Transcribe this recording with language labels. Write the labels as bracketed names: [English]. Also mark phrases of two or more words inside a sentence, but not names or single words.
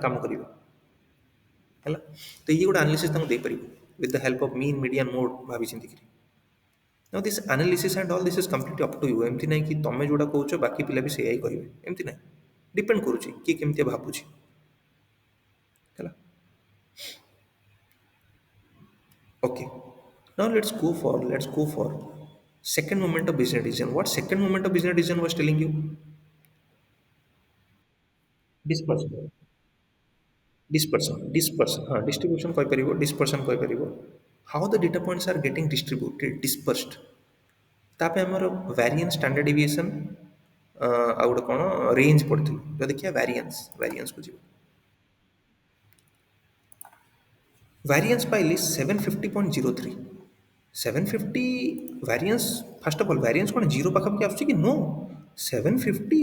[Odia] କାମ କରିବେ ହେଲା ତ ଇଏ ଗୋଟେ ଆନାଲିସିସ୍ ତାଙ୍କୁ ଦେଇପାରିବ [English] with the help of mean median mode [Odia] ଭାବି ଚିନ୍ତିକିରି [English] now this analysis and all this is completely up to you [Odia] ଏମିତି ନାହିଁ କି ତମେ ଯେଉଁଟା କହୁଛ ବାକି ପିଲା ବି ସେଇଆ ହିଁ କହିବେ ଏମିତି ନାହିଁ ଡିପେଣ୍ଡ କରୁଛି କିଏ କେମିତିଆ ଭାବୁଛି ହେଲା [English] okay now let's go for second moment of business decision what second moment of business decision was telling you dispersion dispersion [Odia] ହଁ distribution କହିପାରିବ dispersion କହିପାରିବ [English] how the data points are getting distributed dispersed [Odia] ତା ପାଇଁ ଆମର [English] variance standard deviation [Odia] ଆଉ ଗୋଟେ କ'ଣ ରେଞ୍ଜ ପଢ଼ିଥିଲୁ ତ ଦେଖିବା ଭ୍ୟାରିଆନ୍ସକୁ ଯିବ ଭ୍ୟାରିଆନ୍ସ ପାଇଲି 750.03 750 [English] variance first of all variance [Odia] କ'ଣ ଜିରୋ ପାଖାପାଖି ଆସୁଛି କି ନୋ 750